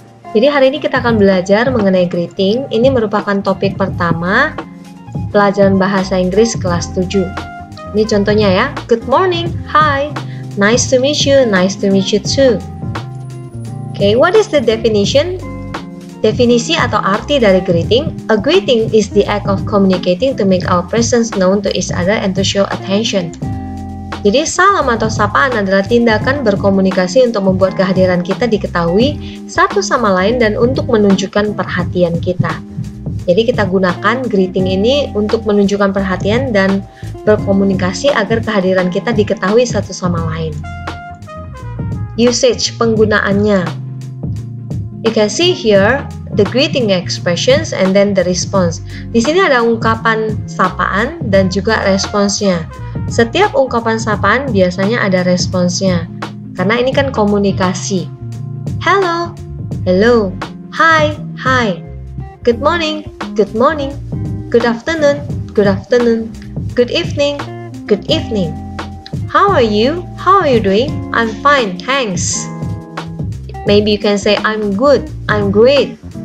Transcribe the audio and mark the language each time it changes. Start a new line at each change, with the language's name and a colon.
Indonesian: Jadi hari ini kita akan belajar mengenai greeting. Ini merupakan topik pertama pelajaran bahasa Inggris kelas 7. Ini contohnya ya.
English: Good morning, hi, nice to meet you too. Okay, what is the definition?
Indonesian: Definisi atau arti dari greeting.
English: A greeting is the act of communicating to make our presence known to each other and to show attention.
Indonesian: Jadi salam atau sapaan adalah tindakan berkomunikasi untuk membuat kehadiran kita diketahui satu sama lain dan untuk menunjukkan perhatian kita. Jadi kita gunakan greeting ini untuk menunjukkan perhatian dan berkomunikasi agar kehadiran kita diketahui satu sama lain. Usage, penggunaannya.
English: You can see here the greeting expressions and then the response.
Indonesian: Di sini ada ungkapan sapaan dan juga responsnya. Setiap ungkapan sapaan biasanya ada responsnya. Karena ini kan komunikasi.
English: Hello, hello. Hi, hi. Good morning, good morning. Good afternoon, good afternoon. Good evening, good evening. How are you? How are you doing? I'm fine, thanks. Maybe you can say, I'm good, I'm great.